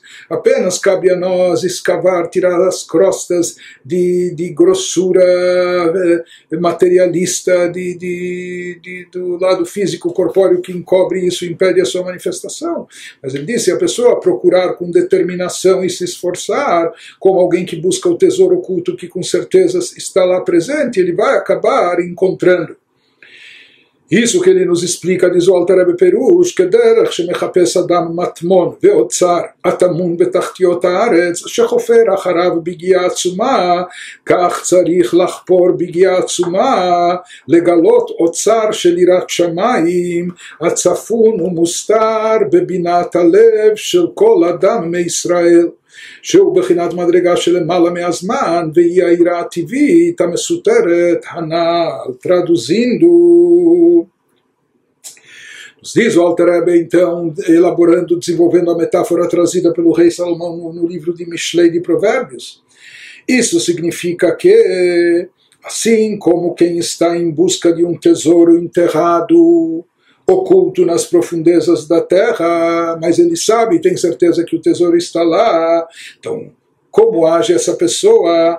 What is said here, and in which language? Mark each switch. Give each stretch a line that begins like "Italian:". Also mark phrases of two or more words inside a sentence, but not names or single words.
Portuguese: Apenas cabe a nós escavar, tirar as crostas de grossura materialista do lado físico, corpóreo que encobre isso, impede a sua manifestação. Mas ele disse, a pessoa procurar com determinação e se esforçar, como alguém que busca o tesouro oculto que com certeza está lá presente, ele vai acabar encontrando. Isso que ele nos explica, diz o Alter Rebbe Perush, que derech
Hebrew: שמחפש אדם מטמון ואוצר הטמון בתחתיות הארץ שחופר אחריו ביגיעה עצומה כך צריך לחפור ביגיעה עצומה לגלות אוצר של יראת שמים הצפון ומוסתר בבחינת הלב של כל אדם מישראל שהוא בחינת מדרגה שלמעלה מהזמן והיא העירה הטבעית המסותרת הנ"ל.
Portuguese: Traduzindo, Nos diz o Alter Rebbe, então, elaborando, desenvolvendo a metáfora trazida pelo rei Salomão no livro de Mishlei de Provérbios. Isso significa que, assim como quem está em busca de um tesouro enterrado, oculto nas profundezas da terra, mas ele sabe, tem certeza que o tesouro está lá, então, como age essa pessoa?